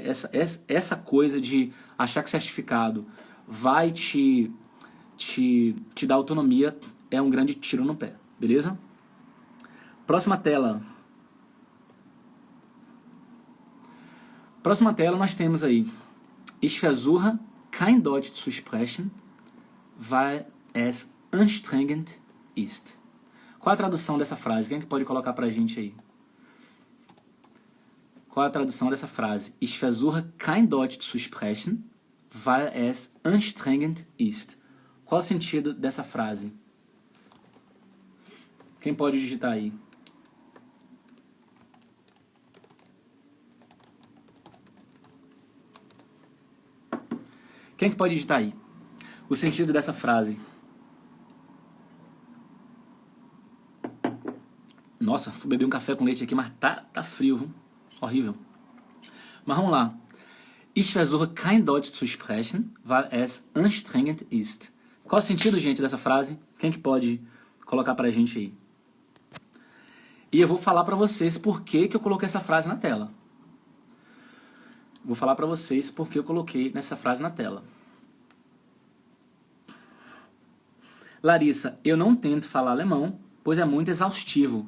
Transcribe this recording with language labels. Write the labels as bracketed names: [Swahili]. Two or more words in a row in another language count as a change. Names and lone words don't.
[Portuguese] Essa coisa de achar que o certificado vai te dar autonomia é um grande tiro no pé, beleza? Próxima tela. Próxima tela nós temos aí [German] Ich versuche kein Deutsch zu sprechen, weil es anstrengend ist. [Portuguese] Qual a tradução dessa frase? Quem é que pode colocar pra gente aí? Qual a tradução dessa frase? [German] Ich versuche kein Deutsch zu sprechen, weil es anstrengend ist. [Portuguese] Qual o sentido dessa frase? Quem pode digitar aí? Quem que pode digitar aí? O sentido dessa frase. Nossa, fui beber um café com leite aqui, mas tá frio, viu? Horrível. Mas vamos lá. [German] Ich versuche kein Deutsch zu sprechen, weil es anstrengend ist. [Portuguese] Qual o sentido, gente, dessa frase? Quem que pode colocar pra gente aí? E eu vou falar pra vocês por que eu coloquei essa frase na tela. Vou falar pra vocês por que eu coloquei essa frase na tela. Larissa, eu não tento falar alemão, pois é muito exaustivo.